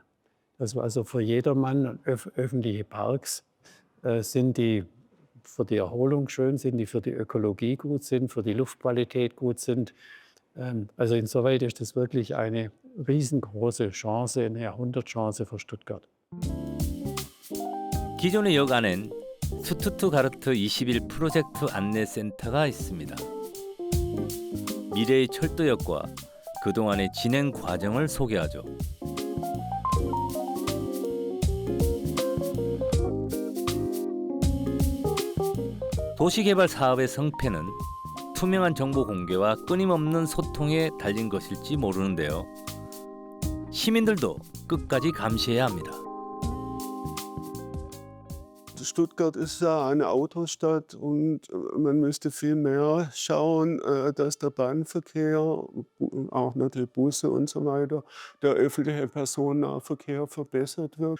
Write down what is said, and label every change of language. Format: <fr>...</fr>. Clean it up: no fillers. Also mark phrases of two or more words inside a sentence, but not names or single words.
<de>Dass wir also für jedermann öffentliche Parks sind, die für die Erholung schön sind, die für die Ökologie gut sind, für die Luftqualität gut sind. Also insoweit ist das wirklich eine riesengroße Chance, eine Jahrhundertchance für Stuttgart.</de> <ko>기존의 역 안엔 슈투트가르트 21 프로젝트 안내센터가 있습니다. 미래의 철도역과 그동안의 진행 과정을 소개하죠. 도시개발 사업의 성패는 투명한 정보 공개와 끊임없는 소통에 달린 것일지 모르는데요. 시민들도 끝까지 감시해야 합니다.</ko> <de>Stuttgart ist ja eine Autostadt und man müsste viel mehr schauen, dass der Bahnverkehr, auch natürlich Busse und so weiter, der öffentliche Personennahverkehr verbessert wird.</de>